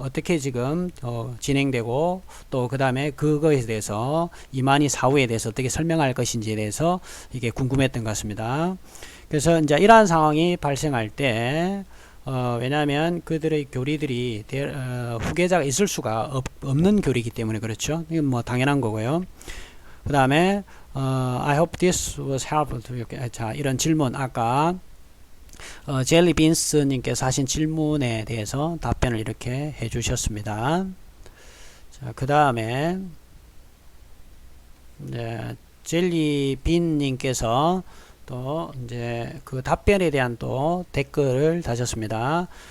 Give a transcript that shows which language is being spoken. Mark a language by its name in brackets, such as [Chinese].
[Korean] 어떻게 지금 진행되고 또 그 다음에 그거에 대해서 이만희 사후에 대해서 어떻게 설명할 것인지에 대해서 이게 궁금했던 것 같습니다. 그래서 이제 이러한 상황이 발생할 때 왜냐하면 그들의 교리들이 후계자가 있을 수가 없는 교리이기 때문에 그렇죠. 이건 뭐 당연한 거고요. 그 다음에 [English] I hope this was helpful to you. [Korean] 자, 이런 질문 아까 젤리빈스님께서 하신 질문에 대해서 답변을 이렇게 해주셨습니다. 자, 그 다음에 젤리빈님께서 또 이제 그 답변에 대한 또 댓글을 다셨습니다.